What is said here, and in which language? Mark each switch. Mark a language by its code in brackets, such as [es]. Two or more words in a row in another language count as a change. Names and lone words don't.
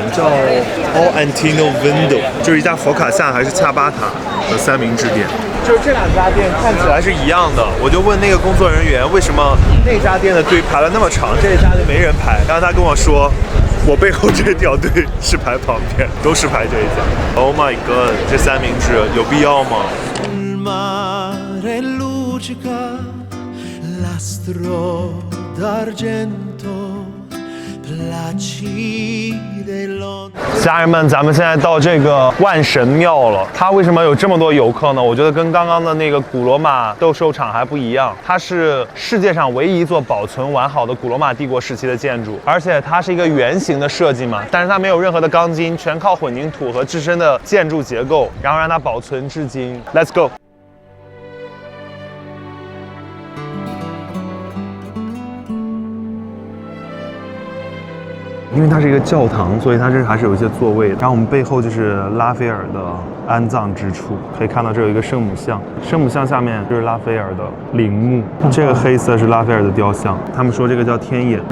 [zh] 叫 All Antino Window，就是一家佛卡夏还是恰巴塔的三明治店。就是这2家店看起来是一样的，我就问那个工作人员，为什么那家店的队排了那么长，这一家就没人排？然后他跟我说，我背后这条队是排旁边，都是排这一家。 [en] Oh my god， [zh] 这三明治有必要吗？ [it] nell'astro d'argento placide lontano。 [zh] 家人们，咱们现在到这个万神庙了。它为什么有这么多游客呢？我觉得跟刚刚的那个古罗马斗兽场还不一样，它是世界上唯一一座保存完好的古罗马帝国时期的建筑，而且它是一个圆形的设计嘛，但是它没有任何的钢筋，全靠混凝土和自身的建筑结构，然后让它保存至今。 [en] Let's go。 [zh] 因为它是一个教堂，所以它这还是有一些座位的。然后我们背后就是拉斐尔的安葬之处，可以看到这有一个圣母像，圣母像下面就是拉斐尔的陵墓，这个黑色是拉斐尔的雕像，他们说这个叫天眼。